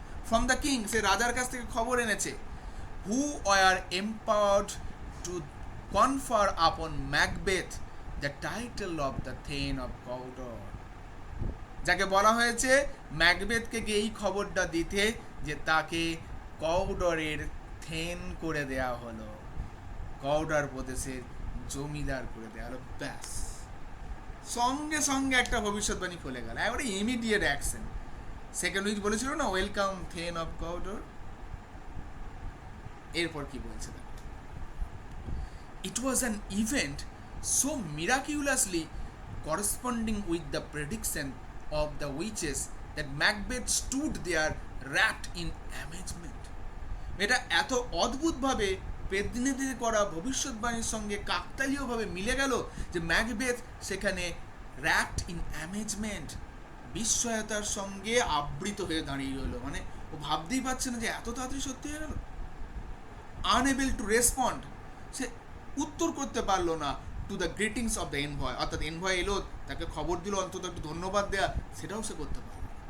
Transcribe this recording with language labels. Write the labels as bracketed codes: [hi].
[en] from the king, [bn] সে রাজার কাছ থেকে খবর এনেছে, [en] who were empowered to confer upon Macbeth the title of the thane of Cawdor, [bn] যাকে বলা হয়েছে ম্যাকবেথকে এই খবরটা দিতে যে তাকে কাউডরের থেন করে দেয়া হলো, কাউডর প্রদেশের জমিদার করে দেয়া হলো। ব্যাস, সঙ্গে সঙ্গে একটা ভবিষ্যৎবাণী খুলে গেল, এবারে ইমিডিয়েট অ্যাকশন। সেকেন্ড উইচ বলেছিল না, [en] Welcome thane of Cawdor. [bn] এরপর কি বলছে? [en] It was an event so miraculously corresponding with the prediction of the witches that Macbeth stood there wrapped in amazement. [bn] এটা এত অদ্ভুতভাবে পেদনিতে করা ভবিষ্যৎবাণীর সঙ্গে কাকতালীয়ভাবে মিলে গেল যে ম্যাকবেথ সেখানে [en] wrapped in amazement, [bn] বিস্ময়তার সঙ্গে আবৃত হয়ে দাঁড়িয়ে রইল। মানে ও ভাবতেই পারছে না যে এত তাড়াতাড়ি সত্যি হয়ে গেল। [en] unable to respond, [bn] সে উত্তর করতে পারলো না [en] to the greetings of the envoy, [bn] অর্থাৎ এনভয় এলো তাকে খবর দিল, অন্তত একটু ধন্যবাদ দেয়া, সেটাও সে করতে পারলো।